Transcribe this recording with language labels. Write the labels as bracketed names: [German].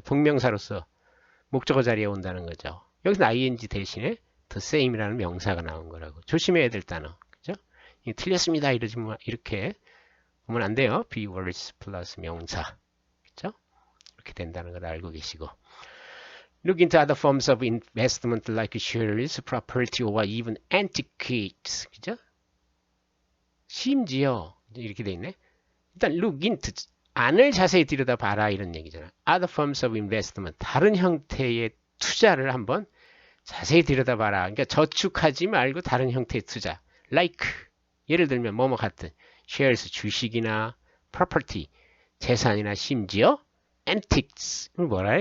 [Korean] 동명사로서 목적어 자리에 온다는 거죠. 여기서 ing 대신에 the same이라는 명사가 나온 거라고. 조심해야 될 단어. 그죠? 이게 틀렸습니다. 이러지 뭐 이렇게 보면 안 돼요. [English] be worse [Korean] 플러스 명사. 그죠? 이렇게 된다는 걸 알고 계시고. [English] Look into other forms of investment like shares, property, or even antiquities. [Korean] 그죠? 심지어 이렇게 돼 있네. 일단 look into 안을 자세히 들여다봐라 이런 얘기잖아. [English] Other forms of investment [Korean] 다른 형태의 투자를 한번 자세히 들여다봐라. 그러니까 저축하지 말고 다른 형태의 투자. Like 예를 들면 뭐뭐 같은 shares 주식이나 property 재산이나 심지어 antiques 뭐라 해?